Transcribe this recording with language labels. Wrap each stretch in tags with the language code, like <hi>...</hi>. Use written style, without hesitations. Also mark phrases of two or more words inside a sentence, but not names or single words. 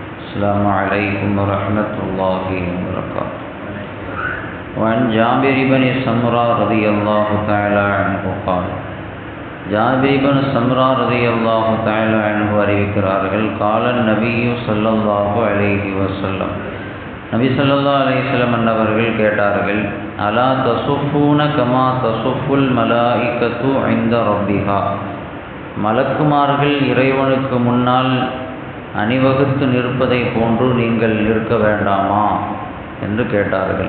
<ar>السلام عليكم ورحمة الله وبركاته. وعن جابر بن سمرة رضي الله تعالى عنه قال جابر بن سمرة رضي الله تعالى عنه அறிவிக்கிறார்கள் قال النبي صلى الله عليه وسلم نبي صلى الله عليه وسلم</ar> <ta>அன்னவர்கள் கேட்டார்கள்</ta> <ar>ألا تصفون كما تصف الملائكة عند ربها,</ar> <ta>மலக்குமார்கள் இறைவனுக்கு முன்னால் அணிவகுத்து நிற்பதை போன்று நீங்கள் நிற்க வேண்டாமா என்று கேட்டார்கள்.</ta>